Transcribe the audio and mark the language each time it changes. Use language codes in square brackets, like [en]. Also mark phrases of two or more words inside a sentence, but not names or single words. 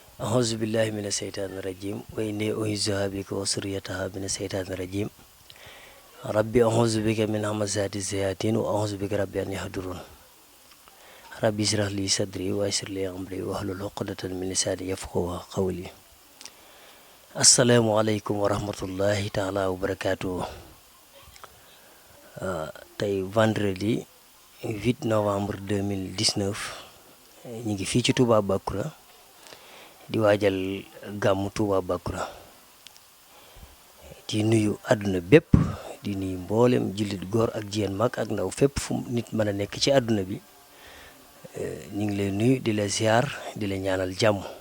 [ar] أعوذ بالله من الشيطان الرجيم وإني أعيذها بك وذريتها من الشيطان الرجيم ربي أعوذ بك من همزات الشياطين وأعوذ بك ربي أن يحضرون ربي اشرح لي صدري ويسر لي أمري واحلل عقدة من لساني يفقهوا قولي السلام عليكم ورحمة الله تعالى وبركاته. [wo] tey [fr] vendredi 8 novembre 2019 [wo] ñu ngi fii ci Touba Bakoura di waajal gàmmu Touba Bakoura di nuyu àdduna bépp di nuyu mboolem jullit góor ak jigéen mag ak ndaw fépp fu nit mën a nekk ci àdduna bi ñu ngi lay nuyu di la ziar di la ñaanal jàmm